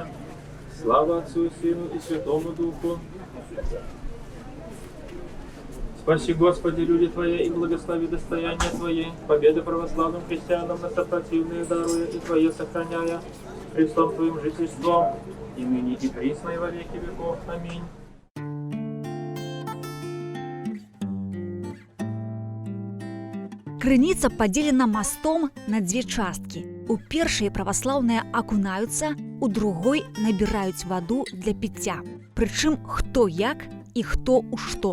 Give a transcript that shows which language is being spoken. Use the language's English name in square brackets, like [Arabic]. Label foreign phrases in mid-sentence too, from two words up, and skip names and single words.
[Church Slavic] Слава Отцу и Сыну и Святому Духу. Спаси, Господи, люди Твои, и благослови достояние Твои, победы православным христианам на сопротивные даруя, и Твое сохраняя, Христом Твоим жительством, и ныне и присно, и во веки веков. Аминь. [Belarusian] Крыніца падзелена мастом на дзве часткі. У першай праваслаўныя акунаюцца, у другой набіраюць ваду для піцця. Прычым хто як і хто ў што.